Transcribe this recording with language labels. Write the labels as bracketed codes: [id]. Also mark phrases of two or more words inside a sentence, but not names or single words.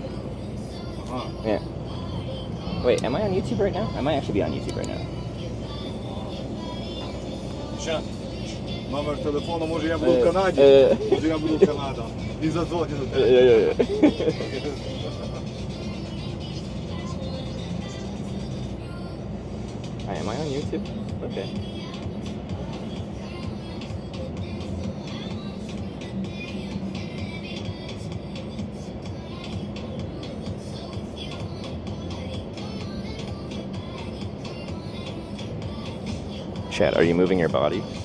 [en] Yeah. Wait, am I on YouTube right now? I might actually be on YouTube right now. [pl] Numer telefonu, może ja [uk] буду в Канаді. [pl] Może ja [uk] буду в Канаді. І задзвоню до тебе. [en] Am I on YouTube? Okay. Chat, are you moving your body?